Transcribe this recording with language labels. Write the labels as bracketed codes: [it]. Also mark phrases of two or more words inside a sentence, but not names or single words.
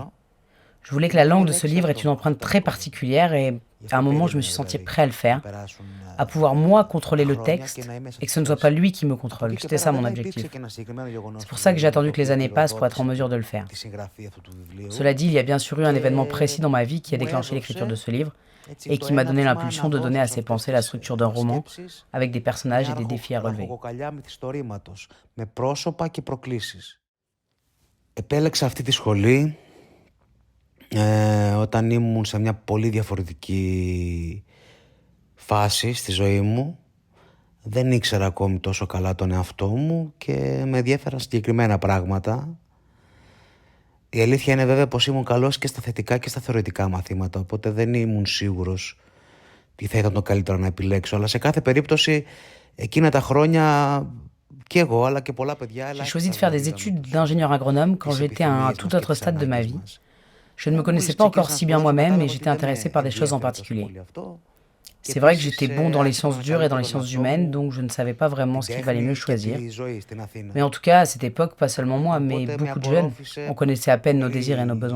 [fr] Je voulais que la langue de ce livre ait une empreinte très particulière et à un moment je me suis senti prêt à le faire, à pouvoir moi contrôler le texte et que ce ne soit pas lui qui me contrôle. C'était ça mon objectif. C'est pour ça que j'ai attendu que les années passent pour être en mesure de le faire. Cela dit, il y a bien sûr eu un événement précis dans ma vie qui a déclenché l'écriture de ce livre et qui m'a donné l'impulsion de donner à ces pensées la structure d'un roman avec des personnages et des défis à relever. [el] Επέλεξα αυτή τη σχολή όταν ήμουν σε μια πολύ διαφορετική φάση στη ζωή μου. Δεν ήξερα ακόμη τόσο καλά τον εαυτό μου και με ενδιέφεραν συγκεκριμένα πράγματα. Η αλήθεια είναι βέβαια πως ήμουν καλός και στα θετικά και στα θεωρητικά μαθήματα, οπότε δεν ήμουν σίγουρος τι θα ήταν το καλύτερο να επιλέξω. Αλλά σε κάθε περίπτωση εκείνα τα χρόνια και εγώ αλλά και πολλά παιδιά... [fr] J'ai choisi de faire des études d'ingénieur agronome quand j'étais à un tout autre stade de ma vie. Je ne me connaissais pas encore si bien moi-même et j'étais intéressé par des choses en particulier. C'est vrai que j'étais bon dans les sciences dures et dans les sciences humaines, donc je ne savais pas vraiment ce qu'il valait mieux choisir. Mais en tout cas, à cette époque, pas seulement moi, mais beaucoup de jeunes, on connaissait à peine nos désirs et nos besoins.